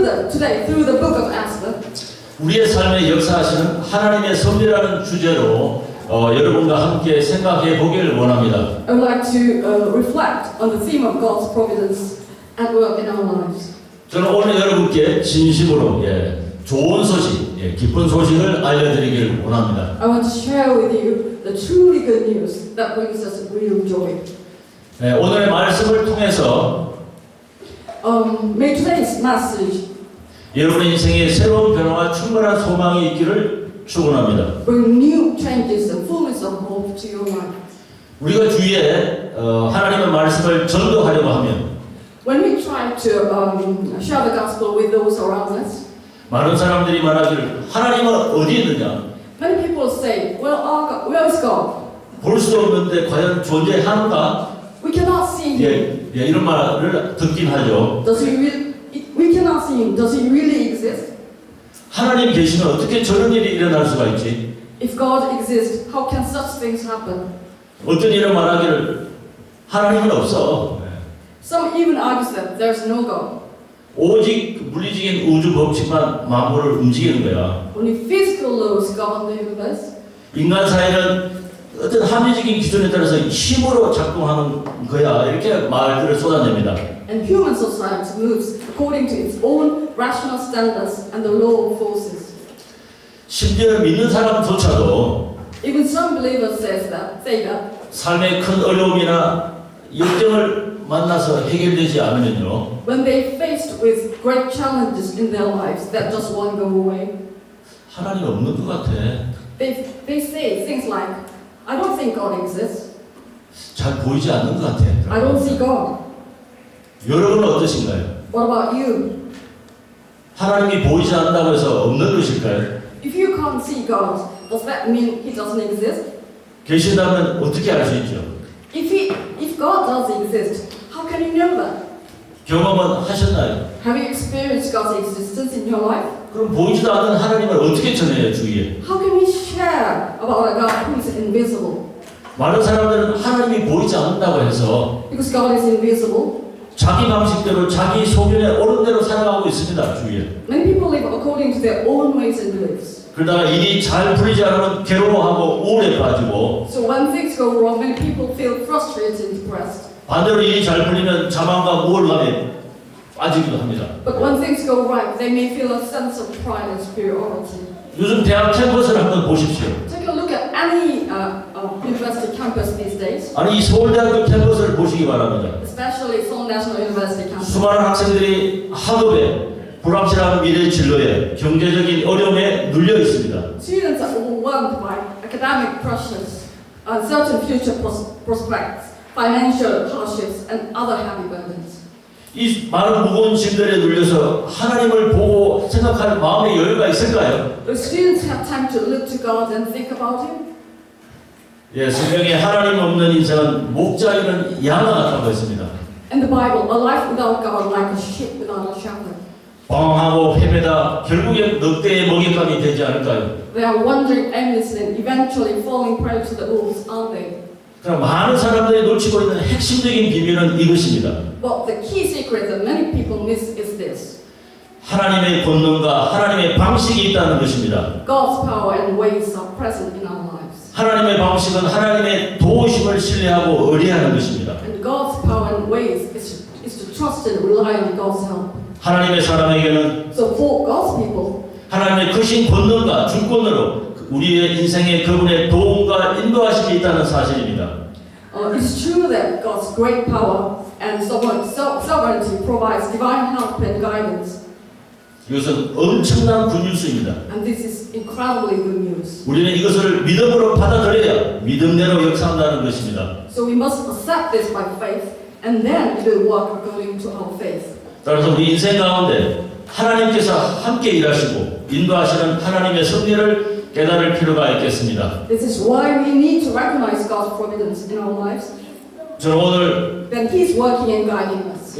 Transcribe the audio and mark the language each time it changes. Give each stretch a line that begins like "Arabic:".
English: Today, through the book of Esther,
Korean: 우리의 삶에 역사하시는 하나님의 섭리라는 주제로 여러분과 함께 생각해 보기를 원합니다.
English: I would like to reflect on the theme of God's providence at work in our lives.
Korean: 저는 오늘 여러분께 진심으로 좋은 소식, 기쁜 소식을 알려드리기를 원합니다.
English: I want to share with you the truly good news that brings us real joy.
Korean: 오늘의 말씀을 통해서
English: May today's message
Korean: 여러분의 인생에 새로운 변화와 충만한 소망이 있기를 축원합니다.
English: bring new changes and fullness of hope to your life.
Korean: 우리가 주위에 하나님의 말씀을 전도하려고 하면
English: When we try to share the gospel with those around us,
Korean: 많은 사람들이 말하기를 하나님은 어디 있느냐?
English: many people say, "Well, where is God?
Korean: 볼 수도 없는데 과연 존재하는가?
English: We cannot see Him.
Korean: 이런 말을 듣긴 하죠.
English: Does He really? We cannot see Him. Does He really exist?
Korean: 하나님 계시면 어떻게 저런 일이 일어날 수가 있지?
English: If God exists, how can such things happen?"
Korean: 어떤 이런 말하기를 하나님은 없어.
English: Some even argue that there is no God.
Korean: 오직 물리적인 우주 법칙만 만물을 움직이는 거야.
English: Only physical laws govern the universe.
Korean: 인간 사회는 어떤 합리적인 기준에 따라서 힘으로 작동하는 거야. 이렇게 말들을 쏟아냅니다.
English: And human society moves according to its own rational standards and the law of forces.
Korean: 심지어 믿는 사람조차도
English: Even some believers say that
Korean: 삶의 큰 어려움이나 역경을 만나서 해결되지 않으면요.
English: when they faced with great challenges in their lives that just won't go away,
Korean: 하나님 없는 것 같아.
English: they say things like, "I don't think God exists.
Korean: 잘 보이지 않는 것 같아.
English: I don't see God."
Korean: 여러분은 어떠신가요?
English: What about you?
Korean: 하나님이 보이지 않는다고 해서 없는 것일까요?
English: If you can't see God, does that mean He doesn't exist?
Korean: 계신다면 어떻게 알 수 있죠?
English: If God does exist, how can you know that?
Korean: 경험은 하셨나요?
English: Have you experienced God's existence in your life?
Korean: 그럼 보이지도 않는 하나님을 어떻게 전해요, 주위에?
English: How can we share about a God who is invisible?
Korean: 많은 사람들은 하나님이 보이지 않는다고 해서
English: Because God is invisible,
Korean: 자기 방식대로 자기 소견에 옳은 대로 살아가고 있습니다, 주위에.
English: many people live according to their own ways and beliefs.
Korean: 그러다가 일이 잘 풀리지 않으면 괴로워하고 우울에 빠지고
English: So when things go wrong, many people feel frustrated and depressed.
Korean: 반대로 일이 잘 풀리면 자만과 우월감에 빠지기도 합니다.
English: But when things go right, they may feel a sense of pride and superiority.
Korean: 요즘 대학 캠퍼스를 한번 보십시오.
English: Take a look at any university campus these days,
Korean: 아니 이 서울대학교 캠퍼스를 보시기 바랍니다.
English: especially Seoul National University campus.
Korean: 수많은 학생들이 학업에 불확실한 미래 진로에 경제적인 어려움에 눌려 있습니다.
English: Students are overwhelmed by academic pressures, uncertain future prospects, financial hardships, and other heavy burdens.
Korean: 이 많은 무거운 짐들에 눌려서 하나님을 보고 생각할 마음의 여유가 있을까요?
English: Do students have time to look to God and think about Him?
Korean: 예, 성경에 하나님 없는 인생은 목자이는 양과 같다고 했습니다.
English: In the Bible, a life without God like a sheep without a shepherd.
Korean: 방황하고 헤매다 결국엔 늑대의 먹잇감이 되지 않을까요?
English: They are wandering aimlessly and eventually falling prey to the wolves, aren't they?
Korean: 그럼 많은 사람들이 놓치고 있는 핵심적인 비밀은 이것입니다.
English: But the key secret that many people miss is this.
Korean: 하나님의 권능과 하나님의 방식이 있다는 것입니다.
English: God's power and ways are present in our lives.
Korean: 하나님의 방식은 하나님의 도우심을 신뢰하고 의뢰하는 것입니다.
English: And God's power and ways is to trust and rely on God's help.
Korean: 하나님의 사람에게는
English: So for God's people,
Korean: 하나님의 크신 권능과 주권으로 우리의 인생에 그분의 도움과 인도하심이 있다는 사실입니다.
English: it's true that God's great power and sovereignty provides divine help and guidance.
Korean: 이것은 엄청난 굿뉴스입니다.
English: And this is incredibly good news.
Korean: 우리는 이것을 믿음으로 받아들여야 믿음대로 역사한다는 것입니다.
English: So we must accept this by faith, and then it will work according to our faith.
Korean: 따라서 우리 인생 가운데 하나님께서 함께 일하시고 인도하시는 하나님의 섭리를 깨달을 필요가 있겠습니다.
English: This is why we need to recognize God's providence in our lives.
Korean: 저는 오늘
English: Then He's working and guiding us.